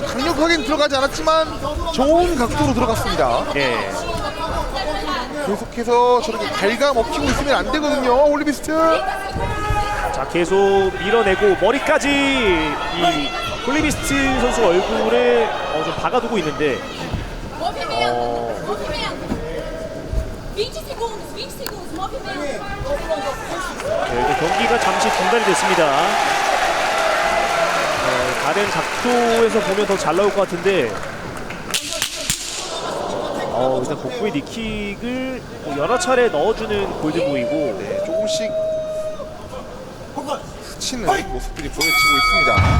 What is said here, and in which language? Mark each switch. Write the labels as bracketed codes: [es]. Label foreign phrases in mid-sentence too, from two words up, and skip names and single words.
[ko] 강력하게는 들어가지 않았지만 좋은 각도로 들어갔습니다. 예. 계속해서 저렇게 갉아먹히고 있으면 안 되거든요. 홀리비스트. 자, 계속 밀어내고 머리까지 이 홀리비스트 선수 얼굴에 좀 박아두고 있는데 [pt] Movimento. Movimento. 20 segundos. 20 segundos. Movimento. [ko] 네, 경기가 잠시 중단이 됐습니다. 다른 각도에서 보면 더 잘 나올 것 같은데 일단 복부의 니킥을 여러 차례 넣어주는 골든보이고 네, 조금씩 스치는 모습들이 보여지고 있습니다.